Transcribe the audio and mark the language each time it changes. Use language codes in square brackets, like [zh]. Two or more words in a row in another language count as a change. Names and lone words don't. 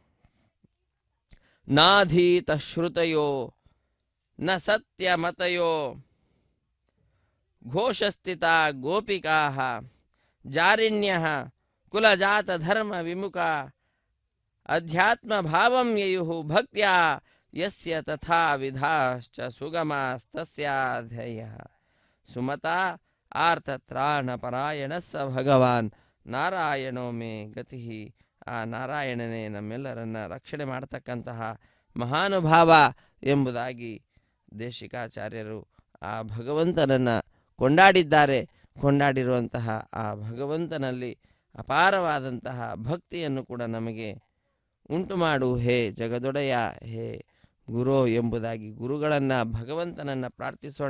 [sa] ನಾಧೀತ ಶ್ರುತಯೋ ನ ಸತ್ಯಮತಯೋ ಘೋಷಸ್ಥಿತ ಗೋಪಿಕಾ ಜಾರಿಣ್ಯ ಕುಲಜಾತ ಧರ್ಮ ವಿಮುಖ ಅಧ್ಯಾತ್ಮ ಭಾವಂ ಯಯುಃ ಭಕ್ತ್ಯಾ ಯಸ್ಯ ತಥಾ ವಿಧಾಶ್ಚ ಸುಗಮಾಸ್ತಸ್ಯಾಧ್ಯಯ ಸುಮತಾ ಆರ್ತತ್ರಾಣ ಪರಾಯಣ ಸ ಭಗವಾನ್ ನಾರಾಯಣೋ ಮೇ ಗತಿ. [kn] ಆ ನಾರಾಯಣನೇ ನಮ್ಮೆಲ್ಲರನ್ನ ರಕ್ಷಣೆ ಮಾಡತಕ್ಕಂತಹ ಮಹಾನುಭಾವ ಎಂಬುದಾಗಿ ದೇಶಿಕಾಚಾರ್ಯರು ಆ ಭಗವಂತನನ್ನು ಕೊಂಡಾಡಿದ್ದಾರೆ. ಕೊಂಡಾಡಿರುವಂತಹ ಆ ಭಗವಂತನಲ್ಲಿ ಅಪಾರವಾದಂತಹ ಭಕ್ತಿಯನ್ನು ಕೂಡ ನಮಗೆ ಉಂಟು ಮಾಡು ಹೇ ಜಗದೊಡೆಯ, ಹೇ ಗುರು ಎಂಬುದಾಗಿ ಗುರುಗಳನ್ನು ಭಗವಂತನನ್ನು ಪ್ರಾರ್ಥಿಸೋಣ.